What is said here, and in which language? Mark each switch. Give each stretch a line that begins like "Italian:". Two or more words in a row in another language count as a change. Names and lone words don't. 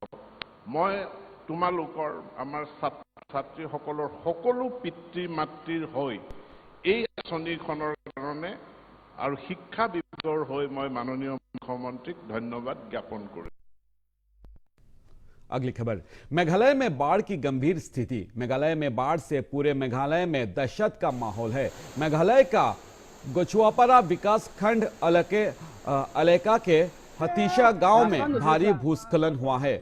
Assamese: মই তোমালোকৰ আমাৰ ছাত্ৰীসকলৰ সকলো পিতৃ মাতৃৰ হৈ এই আঁচনিখনৰ কাৰণে আৰু শিক্ষা বিভাগৰ হৈ মই মাননীয় মুখ্যমন্ত্ৰীক ধন্যবাদ জ্ঞাপন কৰোঁ।
Hindi: अगली खबर, मेघालय में बाढ़ की गंभीर स्थिति। मेघालय में बाढ़ से पूरे मेघालय में दहशत का माहौल है। मेघालय का गोचुआपारा विकास खंड अलेका के हतीशा गांव में भारी भूस्खलन हुआ है।